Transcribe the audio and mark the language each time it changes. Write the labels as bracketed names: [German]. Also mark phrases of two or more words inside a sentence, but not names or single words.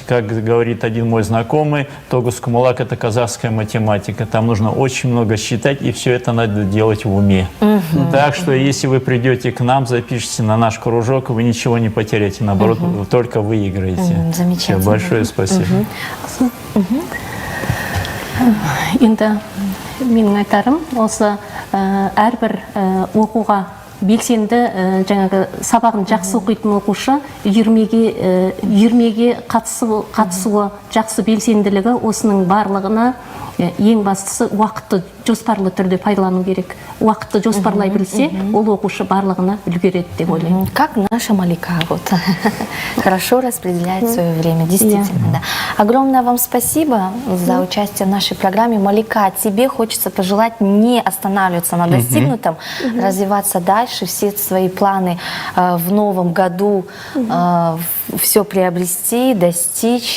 [Russian] Как говорит один мой знакомый, Тогус-Кумалак – это казахская математика. Там нужно очень много считать, и все это надо делать в уме. Так что, если вы придете к нам, запишите на наш кружок, вы ничего не потеряете, наоборот, вы только выиграете. Замечательно. Все, большое спасибо. [Kazakh] Енді менің айтарым осы әрбір оқуға белсенді жаңағы сабағын жақсы оқитын оқушы үйірмеге қатысуы жақсы белсенділігі осының барлығына ең бастысы уақытты жоспарлы түрде пайдалану керек. Уақытты жоспарлай білсе, ол оқушы барлығына үлгереді деп ойлаймын. [Russian] Как наша Малика вот хорошо распределяет свое время, действительно, да. Огромное вам спасибо за участие в нашей программе. Малика, тебе хочется пожелать не останавливаться на достигнутом, развиваться дальше, все свои планы в новом году все приобрести, достичь.